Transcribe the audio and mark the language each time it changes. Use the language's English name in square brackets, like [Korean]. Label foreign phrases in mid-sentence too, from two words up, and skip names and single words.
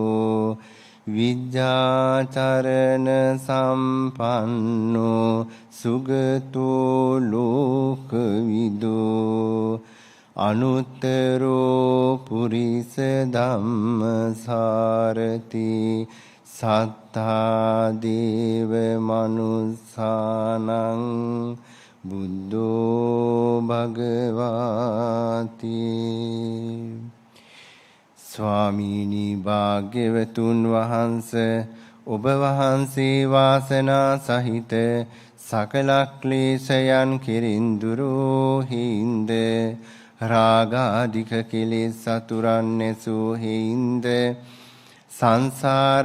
[Pali] विद्याचरण सम्पन्नो सुगतो लोकविदो අනුත්තරෝ පුරිස ධම්මසාරති සත්තා දේව මනුස්සානං බුද්ධෝ භගවාති. [Sinhala] ස්වාමීනි භාග්‍යවතුන් වහන්සේ ඔබ වහන්සේ වාසනා සහිත සකල ක්ලේශයන් කෙරින් දුරු හිඳ රාගාධික කෙලෙස් සතුරන් නැසූ හේින්ද සංසාර